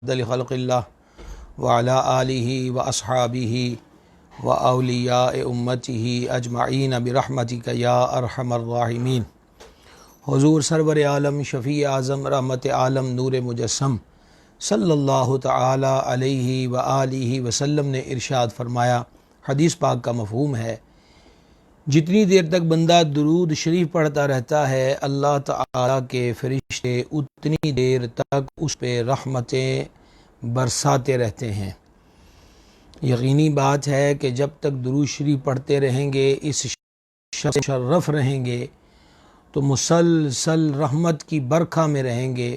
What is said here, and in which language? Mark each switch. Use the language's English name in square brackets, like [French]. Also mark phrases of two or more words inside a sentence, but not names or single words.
[Arabic] خلق الله وعلى آله وأصحابه وأولياء أمته أجمعين برحمتك يا أرحم الراحمين. [Urdu] حضور سرور عالم شفیع اعظم رحمت عالم نور مجسم [Arabic] صلى الله تعالى عليه وآله وسلم [Urdu] نے ارشاد فرمایا، حدیث پاک کا مفہوم ہے، جتنی دیر تک بندہ درود شریف پڑھتا رہتا ہے اللہ تعالیٰ کے فرشتے اتنی دیر تک اس پہ رحمتیں برساتے رہتے ہیں. یقینی بات ہے کہ جب تک درود شریف پڑھتے رہیں گے، اس شرف رہیں گے، تو مسلسل رحمت کی برکھا میں رہیں گے.